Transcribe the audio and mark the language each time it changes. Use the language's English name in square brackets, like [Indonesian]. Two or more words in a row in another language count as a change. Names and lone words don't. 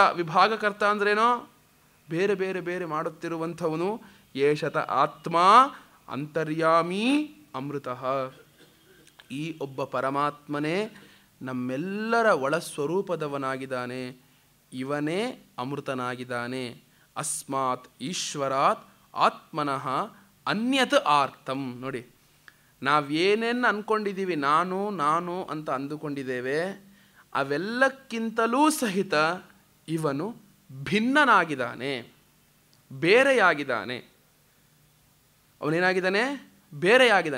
[Kannada] ವಿಭಾಗಕರ್ತ ಅಂದ್ರೇನೋ? ಬೇರೆ ಬೇರೆ ಬೇರೆ ಮಾಡುತ್ತಿರುವಂಥವನು. [Sanskrit] ಏಷತ ಆತ್ಮ ಅಂತರ್ಯಾಮಿ ಅಮೃತಃ. [Kannada] ಈ ಒಬ್ಬ ಪರಮಾತ್ಮನೇ ನಮ್ಮೆಲ್ಲರ ಒಳಸ್ವರೂಪದವನಾಗಿದ್ದಾನೆ. ಇವನೇ ಅಮೃತನಾಗಿದ್ದಾನೆ. [Sanskrit] ಅಸ್ಮಾತ್ ಈಶ್ವರಾತ್ ಆತ್ಮನಃ ಅನ್ಯತ್ ಆರ್ತಂ. [Kannada] ನೋಡಿ, ನಾವೇನೇನು ಅಂದ್ಕೊಂಡಿದ್ದೀವಿ, ನಾನು ಅಂತ ಅಂದುಕೊಂಡಿದ್ದೇವೆ, ಅವೆಲ್ಲಕ್ಕಿಂತಲೂ ಸಹಿತ ಇವನು ಭಿನ್ನನಾಗಿದ್ದಾನೆ, ಬೇರೆಯಾಗಿದ್ದಾನೆ. ಅವನೇನಾಗಿದ್ದಾನೆ? ಬೇರೆಯಾಗಿದ್ದಾನೆ.